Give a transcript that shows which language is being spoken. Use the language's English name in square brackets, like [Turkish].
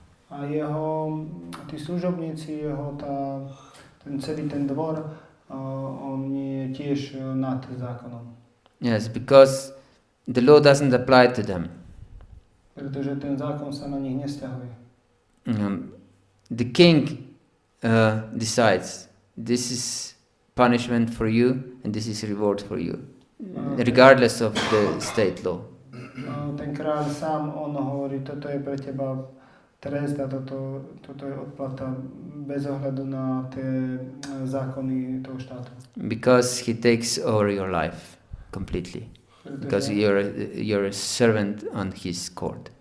[Slovak] A tí služobníci, ten celý ten dvor, on je tiež nad zákonom. [English] Yes, because the law doesn't apply to them. [Slovak] Pretože ten zákon sa na nich nesťahuje. [English] The king decides this is punishment for you and this is reward for you, regardless of the state law. [Slovak] Ten kráľ sám, on hovorí, toto je pre teba trest a toto je odplata bez ohľadu na tie zákony toho štátu. [English] Because he takes over your life completely. Because you're a servant on his court.